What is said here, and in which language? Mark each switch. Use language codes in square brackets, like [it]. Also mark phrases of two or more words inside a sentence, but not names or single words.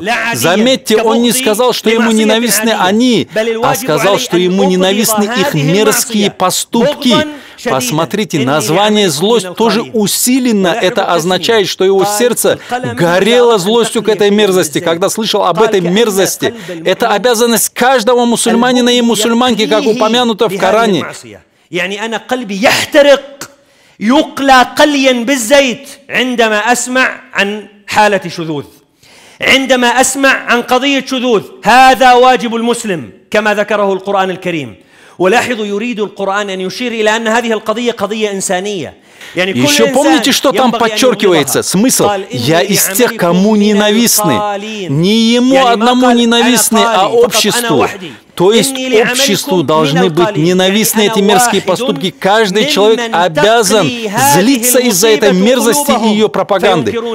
[ru] Заметьте, он не сказал, что ему ненавистны они, а сказал, что ему ненавистны их мерзкие поступки. Посмотрите, название «злость» тоже усиленно. Это означает, что его сердце горело злостью к этой мерзости, когда слышал об этой мерзости. Это обязанность каждого мусульманина и мусульманки, как упомянуто в Коране. [ar] يقلى قليا بالزيت عندما أسمع عن حالة شذوذ عندما أسمع عن قضية شذوذ هذا واجب المسلم كما ذكره القرآن الكريم ولاحظوا يريد القرآن أن يشير إلى أن هذه القضية قضية إنسانية. [ru] Еще помните, что там подчеркивается? Смысл. Я из тех, кому ненавистны. Не ему одному ненавистны, а обществу. То есть обществу должны быть ненавистны эти мерзкие поступки. Каждый человек обязан злиться из-за этой мерзости и ее пропаганды.